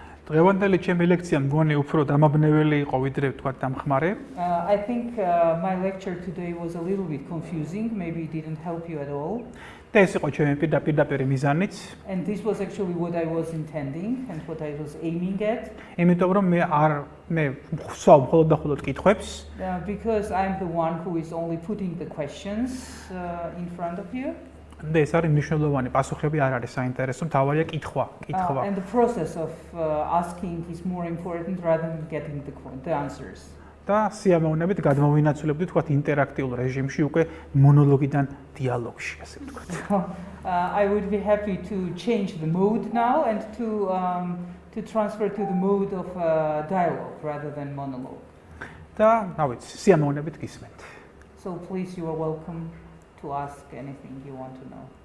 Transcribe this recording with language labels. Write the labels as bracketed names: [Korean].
[Georgian] დღევანდელი ჩემი ლექცია მგონი უფრო დამაბნეველი იყო ვიდრე თქვა დამხმარე. [English] I think my lecture today was a little bit confusing, maybe it didn't help you at all. [Georgian] და ეს იყო ჩემი პირდაპირ მიზანიც. [English] And this was actually what I was intending and what I was aiming at. [Georgian] იმიტომ რომ მე ვსვავ მხოლოდ და მხოლოდ კითხვებს. [English] Because I'm the one who is only putting the questions in front of you. [Georgian] და ეს არის მნიშვნელოვანი, პასუხები არ არის საინტერესო, მთავარია კითხვა. [English] And the process of asking is more important rather than getting the answers. [Georgian] და სიამოვნებით გადმოვინაცვლებდით თქვათ ინტერაქტიულ რეჟიმში უკვე მონოლოგიდან დიალოგში, ასე ვთქვათ. [English] I would be happy to change the mode now and to transfer to the mode of dialogue rather than monologue. [Georgian] და, რა ვიცი, სიამოვნებით გისმენთ. [English] So please, you are welcome to ask anything you want to know.